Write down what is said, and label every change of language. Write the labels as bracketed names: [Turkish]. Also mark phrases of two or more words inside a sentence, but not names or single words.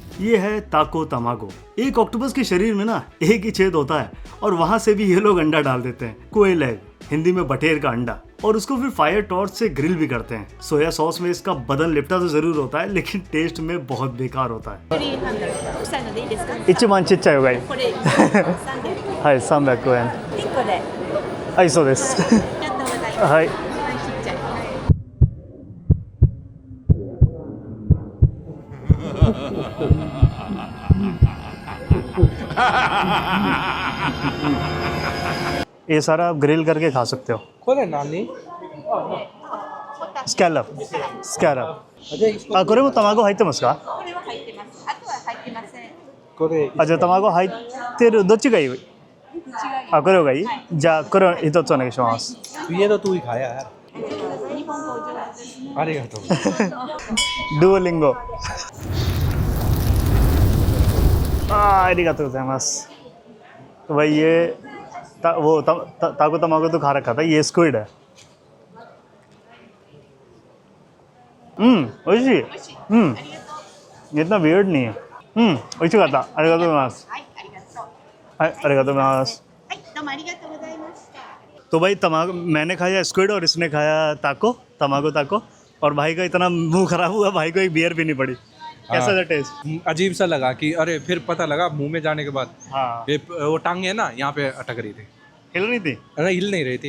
[Hindi] ये है ताको तमागो। एक ऑक्टोपस के शरीर में ना एक ही छेद होता है और वहां से भी ये लोग अंडा डाल देते हैं। [English] quail egg, [Hindi] हिंदी में बटेर का अंडा, और उसको फिर [English] fire torch [Hindi] से ग्रिल भी करते हैं। [English] soy sauce [Hindi] में इसका बदन लिपटा तो जरूर होता है, लेकिन टेस्ट में बहुत बेकार होता है। [Japanese] 臭いのでいいですか？一番ちっちゃい方がいい。これ300 はい、300円。 1個で。はい、そうです。ありがとうございます。はい。ちっちゃい。 [Hindi] ये सारा आप ग्रिल करके खा सकते हो। खोले नानी [English] scallop scallop [Hindi] अच्छा इसको [Japanese] あ、これも卵入ってますか？これは入ってます。あとは入ってません。これあ、じゃあ卵入ってるどっちがいい？あ、これがいい？じゃあこれ一つお願いします。 [Hindi] ये तो तू ही खाया यार [Japanese] 日本語上手ですね。ありがとう [Hindi] डुओलिंगो। [Japanese] आ ありがとうございます. [Hindi] तो भाई ये ताको तमाको तो खा रखा था, ये स्क्विड है। 美味しい。इतना वियर्ड नहीं है। [Japanese] 美味しかった。ありがとうございます。はい、ありがとう。はい、ありがとうございます。はい、どうもありがとうございました。 [Hindi] तो भाई तमाको मैंने खाया स्क्विड और इसने खाया तमाको ताको, और भाई का इतना मुंह खराब हुआ, भाई को एक बियर पीनी पड़ी। कैसा था टेस्ट? अजीब सा लगा कि अरे फिर पता लगा मुंह में जाने के बाद हाँ, ये वो टांग है ना यहाँ पे अटक रही थी हिल नहीं थी। अरे हिल नहीं रही थी